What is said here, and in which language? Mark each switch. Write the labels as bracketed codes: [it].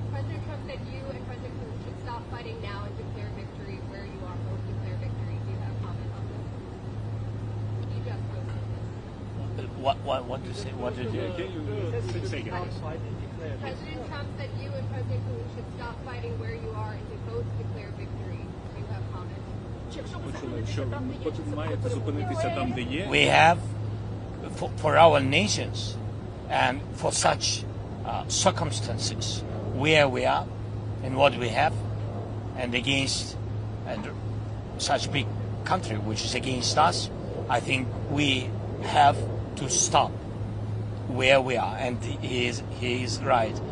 [en] President Trump said you and President Putin should stop fighting now and declare victory where you are. Both declare victory. Do you have a comment on this? You just posted this. What to say? What did you? Can you say again? President Trump said you and President Putin should stop fighting where you are and to both declare victory. Do you have comments? [uk] Що маєте зупинитися там, де є? [en] We have, for our nations and for such circumstances where we are and what we have, and against such big country which is against us, I think we have to stop where we are, and he is right.